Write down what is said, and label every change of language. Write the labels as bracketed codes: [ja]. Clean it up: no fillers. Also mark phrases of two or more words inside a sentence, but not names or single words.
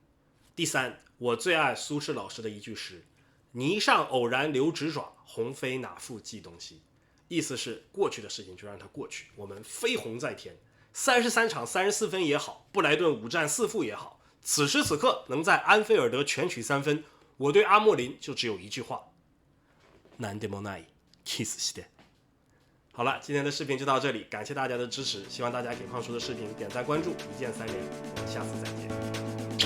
[zh] 第三，我最爱苏轼老师的一句诗：泥上偶然留指爪，鸿飞哪复计东西。意思是过去的事情就让它过去，我们飞鸿在天。33场34分也好，布莱顿5战4负也好，此时此刻能在安菲尔德全取3分，我对阿莫林就只有一句话： [ja] なんでもない、キスして。 [zh] 好了，今天的视频就到这里，感谢大家的支持，希望大家给胖叔的视频点赞关注，一键3连，我们下次再见。